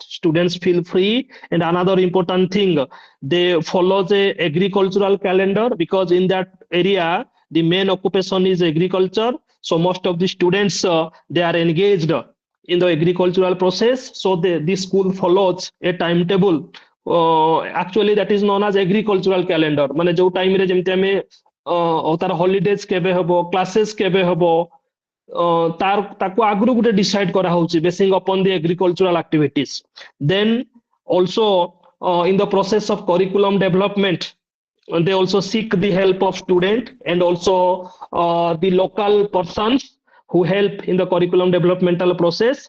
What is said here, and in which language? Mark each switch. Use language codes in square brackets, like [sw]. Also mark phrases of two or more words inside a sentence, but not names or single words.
[en] Students feel free, and another important thing, they follow the agricultural calendar because in that area the main occupation is agriculture. So most of the students they are engaged in the agricultural process. So this school follows a timetable. Actually that is known as agricultural calendar. [or] ମାନେ ଯୋଉ time ରେ ଯେମିତି ଆମେ ତାର holidays କେବେ ହବ, classes କେବେ ହବ, ତାକୁ ଆଗରୁ ଗୋଟେ decide କରାହଉଛି [en] basing upon the agricultural activities. Then also in the process of curriculum development, they also seek the help of student and also the local persons who help in the curriculum developmental process.